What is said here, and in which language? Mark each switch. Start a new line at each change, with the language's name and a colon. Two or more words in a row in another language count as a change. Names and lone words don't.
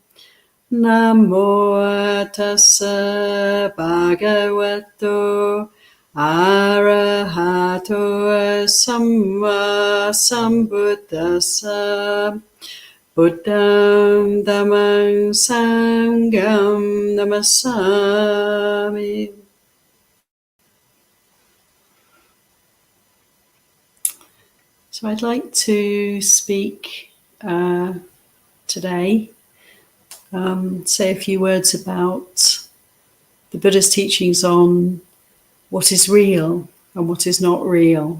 Pali: Namo tassa bhagavato arahato samma sambuddhassa. Buddham dhammam sangham namasami.
English: So I'd like to speak today, say a few words about the Buddha's teachings on what is real and what is not real.